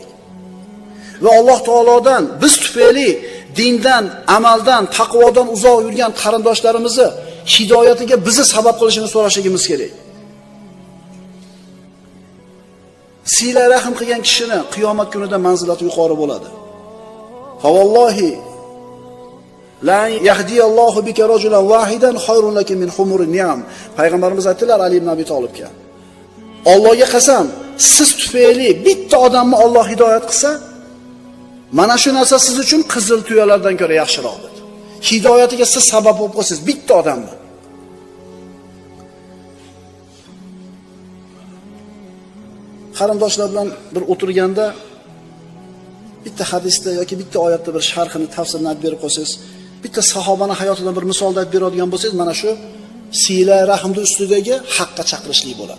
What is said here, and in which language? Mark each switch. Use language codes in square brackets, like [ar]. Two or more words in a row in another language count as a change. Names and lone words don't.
[uz] Va Alloh taolodan biz tufayli dindan, amaldan, taqvodan uzoq yurgan qarindoshlarimizni hidoyatiga bizni sabab qilishini so'rashimiz kerak. Sila rahm qilgan kishini qiyomat kunida manzilati yuqori bo'ladi. [ar] فوالله لأن يهدي الله بك رجلا واحدا خير لك من حمر النعم. [uz] Payg'ambarimiz aytdilar Ali ibn Abi Talibga. Allohga qasam, siz tufayli bitta odamni Alloh hidoyat qilsa, mana shu narsa siz uchun qizil tuyalardan ko'ra yaxshiroq dedi. Hidoyatiga siz sabab bo'lib qolsiz bitta odamni. Qarindoshlar bilan bir o'tirganda bitta hadisda yoki bitta oyatda bir sharhini, tafsirini aytib berib qo'ysangiz, bitta sahobani hayotidan bir misolda aytib beradigan bo'lsangiz, mana shu sila rahmning ustidagi haqqa chaqirishlik bo'ladi.